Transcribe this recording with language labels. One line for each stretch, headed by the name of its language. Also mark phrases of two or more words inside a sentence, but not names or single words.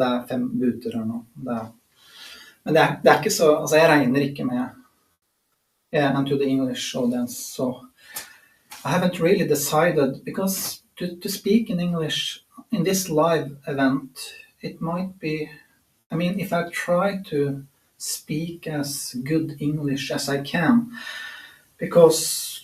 Norwegian: 5 buter her nå, men det ikke så, altså jeg regner ikke med
English: and to the English audience, so I haven't really decided, because to speak in English in this live event, it might be, I mean, if I try to speak as good English as I can, because